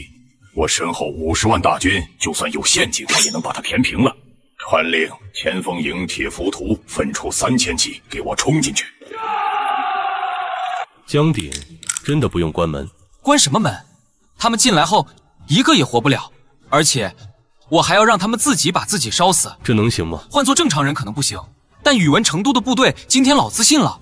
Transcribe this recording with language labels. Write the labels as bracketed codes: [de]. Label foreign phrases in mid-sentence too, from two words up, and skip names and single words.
[zh] 我身後50萬大軍，就算有陷阱，我也能把他填平了。傳令前鋒營鐵浮屠分出3000騎，給我衝進去。江鼎真的不用關門？關什麼門？他們進來後一個也活不了，而且我還要讓他們自己把自己燒死，這能行嗎？換做正常人可能不行，但宇文成都的部隊今天老自信了。